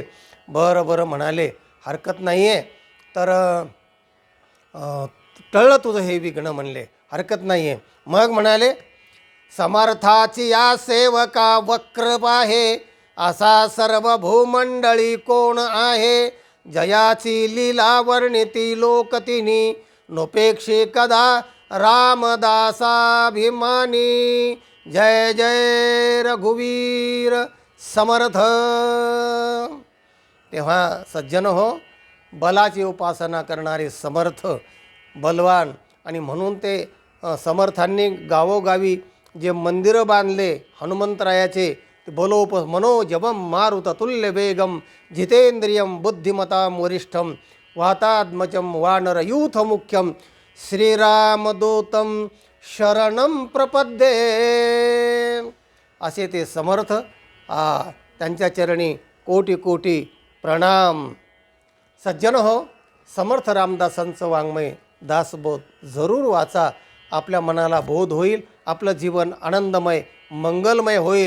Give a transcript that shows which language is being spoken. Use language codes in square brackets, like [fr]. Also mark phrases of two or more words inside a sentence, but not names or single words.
[mr] बरं म्हणाले, हरकत नाही आहे, तर टळलं तुझं हे विघ्न म्हणले, हरकत नाही आहे. मग म्हणाले, समर्थाची या सेवका वक्र पाहे, असा सर्व भूमंडळी कोण आहे, जयाची लीला वर्णिती लोकतिनी, नोपेक्षे कदा रामदासाभिमानी. जय जय रघुवीर समर्थ. तेव्हा सज्जन हो, बलाची उपासना करणारे समर्थ बलवान, आणि म्हणून ते समर्थांनी गावोगावी जे मंदिरं बांधले हनुमंतरायाचे, ते [sa] मनोजवम मारुततुल्य वेगम जितेंद्रियम बुद्धिमतां वरिष्ठम वातात्मजं वानरयूथ मुख्यम श्रीरामदूतं शरणं प्रपद्ये. [mr] असे ते समर्थ. त्यांच्या चरणी कोटी कोटी प्रणाम. सज्जन हो, समर्थ रामदासांचं वाङ्मय दासबोध जरूर वाचा. आपल्या मनाला बोध होईल, आपलं जीवन आनंदमय मंगलमय होईल.